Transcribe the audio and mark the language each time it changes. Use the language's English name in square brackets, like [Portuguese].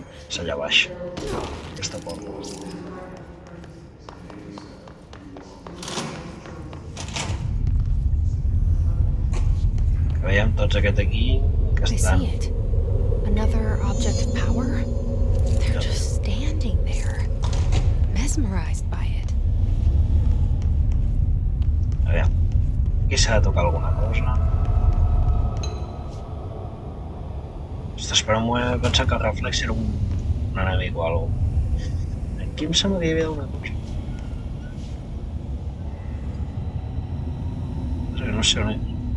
[Catalan] És allà baix. Aquesta porta. Que veiem tots aquest aquí que estan... [English] I see it. Another object of power? They're just standing there, mesmerized by it. [Catalan] Aviam, aquí s'ha de tocar alguna cosa. Ostres, per un moment he pensat que el reflex era un enemic o alguna. Aquí em sembla que hi havia una cosa. No sé on és.